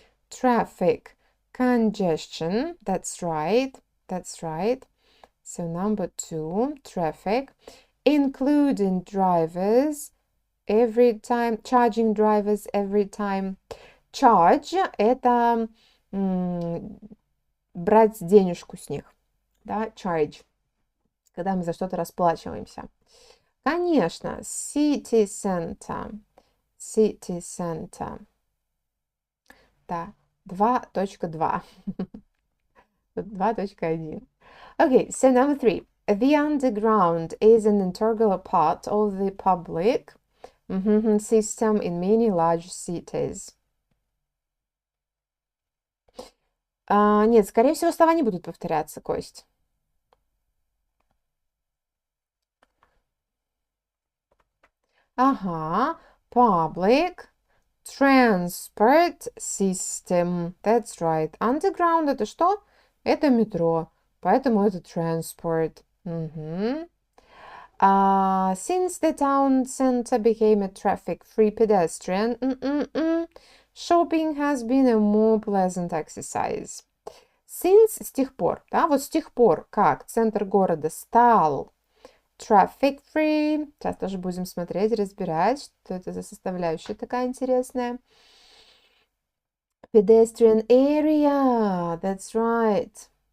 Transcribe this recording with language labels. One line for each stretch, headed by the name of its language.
English: Traffic congestion. That's right. So number two, traffic, including drivers every time, charging drivers every time.
Russian: Charge – это брать денежку с них, да, charge, когда мы за что-то расплачиваемся. Конечно, city center, да, 2.2, 2.1.
English: Okay, so number three, the underground is an integral part of the public system in many large cities.
Russian: Нет, скорее всего, слова не будут повторяться, Кость.
English: Ага, public transport system. That's right.
Russian: Underground это что? Это метро, поэтому это transport.
English: Since the town center became a traffic-free pedestrian, shopping has been a more pleasant exercise.
Russian: Since с тех пор, да, вот с тех пор, как центр города стал traffic-free, сейчас тоже будем смотреть, разбирать, что это за составляющая такая интересная.
English: Pedestrian area, that's right.